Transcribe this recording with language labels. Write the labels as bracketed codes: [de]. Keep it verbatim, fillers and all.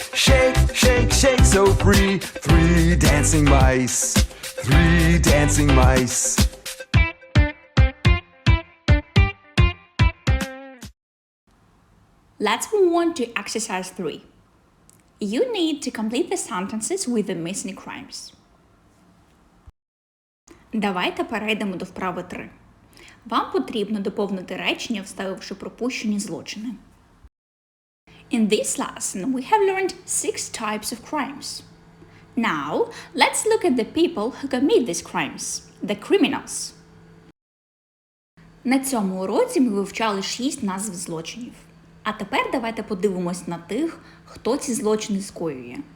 [en] Shake, shake, shake so free. Three dancing mice, three dancing mice. Let's move on to exercise three. You need to complete the sentences with the missing crimes. [uk] Давайте перейдемо до вправи три. Вам потрібно доповнити речення, вставивши пропущені злочини. [en] In this lesson, we have learned six types of crimes. Now, let's look at the people who commit these crimes The Criminals. [uk] На цьому уроці ми вивчали шість назв злочинів. А тепер давайте подивимось на тих, хто ці злочини скоює.